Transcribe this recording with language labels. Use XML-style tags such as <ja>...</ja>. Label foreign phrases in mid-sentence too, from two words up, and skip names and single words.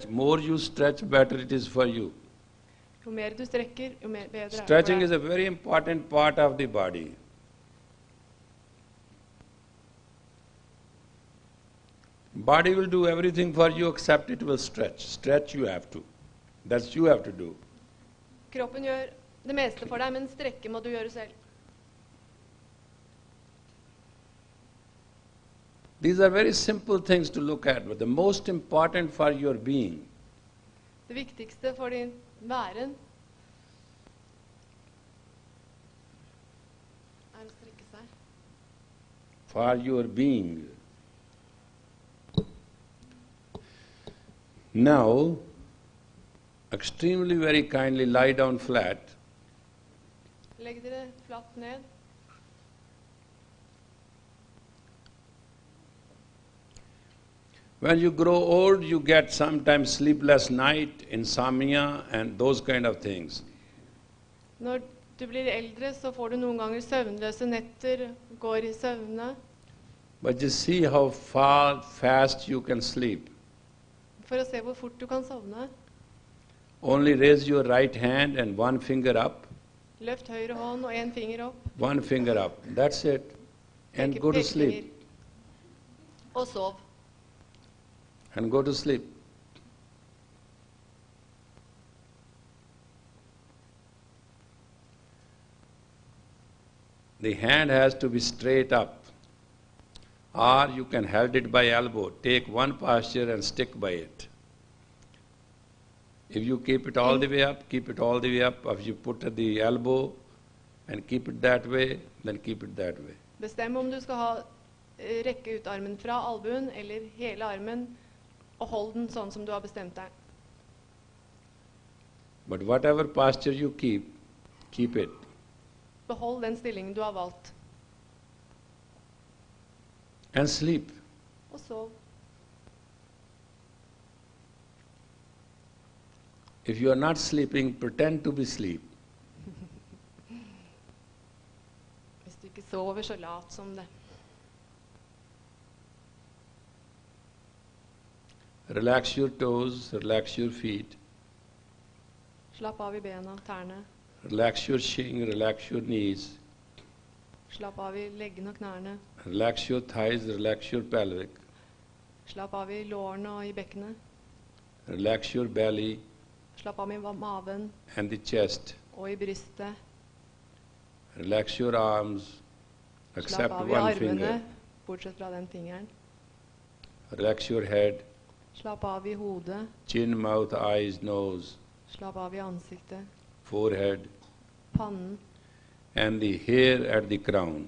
<en>More you stretch, better it is for you.</en> <no>Jo mer du strekker, jo mer bedre er det</no> <en>Stretching for is</en> <no>deg.</no> <en>a very important part of the body. Body will do everything for you except it will stretch. Stretch you have to. That's you have to do.</en> <no>Kroppen gjør det meste for deg, men strekke må du gjøre selv.</no> <en>These are very simple things to look at, but the most important for your being</en> <no>Det viktigste for din væren er å strekke seg.</no> <en>for your being. Now, extremely very kindly lie down flat.</en> <no>Legg dere flatt ned.</no> <en>When you grow old, you get sometimes sleepless night, insomnia, and those kind of things.</en> <no>Når du blir eldre, så får du noen ganger søvnløse netter, går i søvne.</no> <en>But just see how fast you can sleep.</en> <no>For å se hvor fort du kan sovne.</no> <en>Only raise your right hand and one finger up,</en> <no>Løft høyre hånd og en finger opp.</no> <en>one finger up. That's it. And</en> <no>Peke-</no> <en>go to</en> <no>pekefinger.</no> <en>sleep.</en> <no>Og sov.</no> <en>And go to sleep. The hand has to be straight up. Or you can hold it by elbow. Take one posture and stick by it. If you keep it all the way up, keep it all the way up. If you put at the elbow and keep it that way, then keep it that way.</en> <no>Bestem om du skal rekke ut armen fra albuen eller hele armen, og hold den sånn som du har bestemt deg.</no> <en>But whatever posture you keep it.</en> <no>Behold den stillingen du har valgt,</no> <en>And sleep.</en> <no>og sov.</no> <en>If you are not sleeping, pretend to be asleep.</en> <no>Hvis du ikke sover, så lat som det.</no> <en>Relax your toes, relax your feet,</en> <no>Slapp av i bena, tærne.</no> <en>relax your shin, relax your knees,</en> <no>Slapp av i leggene og knærne.</no> <en>relax your thighs, relax your pelvic,</en> <no>Slapp av i lårene og i bekkenet.</no> <en>relax your belly</en> <no>Slapp av i maven</no> <en>and the chest.</en> <no>og i brystet.</no> <en>Relax your arms,</en> <no>Slapp</no> <en>accept</en> <no>av i</no> <en>one</en> <no>armene,</no> <en>finger.</en> <no>bortsett fra den fingeren.</no> <en>Relax your head,</en> <no>Slapp av i hodet.</no> <en>chin, mouth, eyes, nose,</en> <no>Slapp av i ansiktet.</no> <en>forehead,</en> <no>Pannen</no> <en>and the hair at the crown.</en>